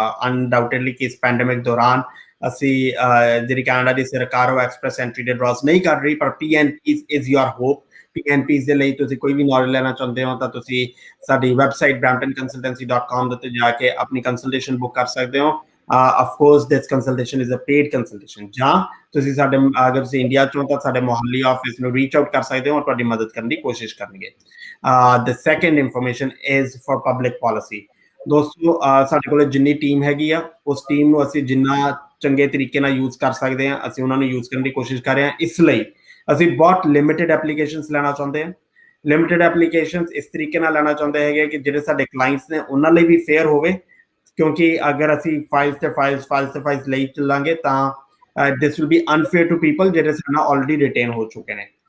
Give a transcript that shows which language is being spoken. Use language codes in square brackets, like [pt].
[pa] Undoubtedly ਕਿ ਇਸ pandemic ਦੌਰਾਨ ਅਸੀਂ ਜਿਹੜੀ ਕੈਨੇਡਾ ਦੀ ਸਰਕਾਰ ਉਹ ਐਕਸਪ੍ਰੈਸ ਐਂਟਰੀ ਦੇ ਡਰਾਸ ਨਹੀਂ ਕਰ ਰਹੀ, ਪਰ PNPs [en] Is your hope. [pa] PNPs ਦੇ ਲਈ ਤੁਸੀਂ ਕੋਈ ਵੀ ਨੌਲੇਜ ਲੈਣਾ ਚਾਹੁੰਦੇ ਹੋ ਤਾਂ ਤੁਸੀਂ ਸਾਡੀ ਵੈਬਸਾਈਟ bramptonconsultancy.com ਦੇ ਉੱਤੇ ਜਾ ਕੇ ਆਪਣੀ ਕੰਸਲਟੇਸ਼ਨ ਬੁੱਕ ਕਰ ਸਕਦੇ ਹੋ. [en] of course this consultation is a paid consultation. [pa] ਜਾਂ ਤੁਸੀਂ ਸਾਡੇ ਅਗਰ ਤੁਸੀਂ ਇੰਡੀਆ ਚੋਂ ਤਾਂ ਸਾਡੇ ਮੁਹੱਲੀ ਆਫਿਸ ਨੂੰ ਰੀਚ ਆਊਟ ਕਰ ਸਕਦੇ ਹੋ ਔਰ ਤੁਹਾਡੀ ਮਦਦ ਕਰਨ ਦੀ ਕੋਸ਼ਿਸ਼ ਕਰਨਗੇ. [en] The second information is for public policy. [pa] ਦੋਸਤੋ ਸਾਡੇ ਕੋਲ ਜਿੰਨੀ ਟੀਮ ਹੈਗੀ ਆ ਉਸ ਟੀਮ ਨੂੰ ਅਸੀਂ ਜਿੰਨਾ ਚੰਗੇ ਤਰੀਕੇ ਨਾਲ ਯੂਜ਼ ਕਰ ਸਕਦੇ ਹਾਂ ਅਸੀਂ ਉਹਨਾਂ ਨੂੰ ਯੂਜ਼ ਕਰਨ ਦੀ ਕੋਸ਼ਿਸ਼ ਕਰ ਰਹੇ ਹਾਂ. ਇਸ ਲਈ ਅਸੀਂ ਬਹੁਤ ਲਿਮਿਟਡ ਐਪਲੀਕੇਸ਼ਨਸ ਲੈਣਾ ਚਾਹੁੰਦੇ ਹਾਂ. ਲਿਮਿਟਡ ਐਪਲੀਕੇਸ਼ਨਸ ਇਸ ਤਰੀਕੇ ਨਾਲ ਲੈਣਾ ਚਾਹੁੰਦੇ ਹੈਗੇ ਕਿ ਜਿਹੜੇ ਸਾਡੇ ਕਲਾਇੰਟਸ ਨੇ ਉਹਨਾਂ ਲਈ ਵੀ ਫੇਅਰ ਹੋਵੇ, ਕਿਉਂਕਿ ਅਗਰ ਅਸੀਂ ਫਾਈਲਸ ਲਈ ਚੱਲਾਂਗੇ ਤਾਂ [en] this will be unfair to people [pa] ਜਿਹੜੇ ਸਾਡੇ ਨਾਲ ਆਲਰੇਡੀ ਰਿਟੇਨ ਹੋ ਚੁੱਕੇ ਨੇ.